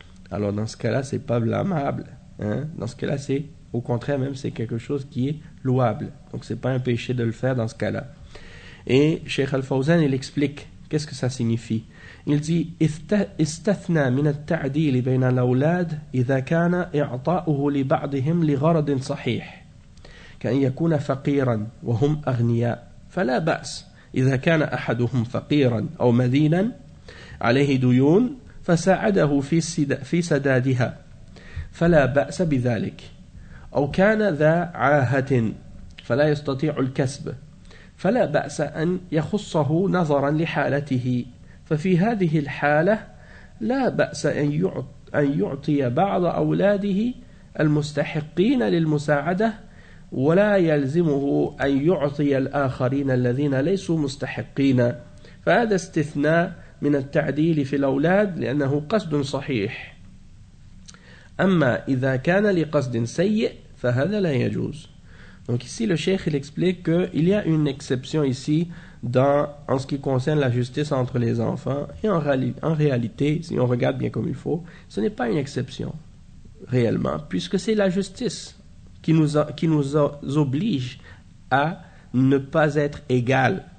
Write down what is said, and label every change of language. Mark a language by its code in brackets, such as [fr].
[fr] Alors dans ce cas-là, c'est pas blâmable. Dans ce cas-là, c'est au contraire même, c'est quelque chose qui est louable. Donc c'est pas un péché de le faire dans ce cas-là. Et Cheikh Al-Fawzan, il explique qu'est-ce que ça signifie. Il dit [ar] استثنى من التعديل بين الأولاد إذا كان إعطاؤه لبعضهم لغرض صحيح كأن يكون فقيرا وهم أغنياء فلا بأس إذا كان أحدهم فقيرا أو مدينا عليه ديون فساعده في سدادها فلا بأس بذلك أو كان ذا عاهة فلا يستطيع الكسب فلا بأس أن يخصه نظرا لحالته ففي هذه الحالة لا بأس أن يعطي بعض أولاده المستحقين للمساعدة ولا يلزمه أن يعطي الآخرين الذين ليسوا مستحقين فهذا استثناء من التعديل في الأولاد لأنه قصد صحيح أما إذا كان لقصد سيء فهذا لا يجوز. [fr] Donc ici le cheikh il explique que il y a une exception ici en ce qui concerne la justice entre les enfants, et en réalité si on regarde bien comme il faut, ce n'est pas une exception réellement, puisque c'est la justice qui nous oblige à ne pas être égal.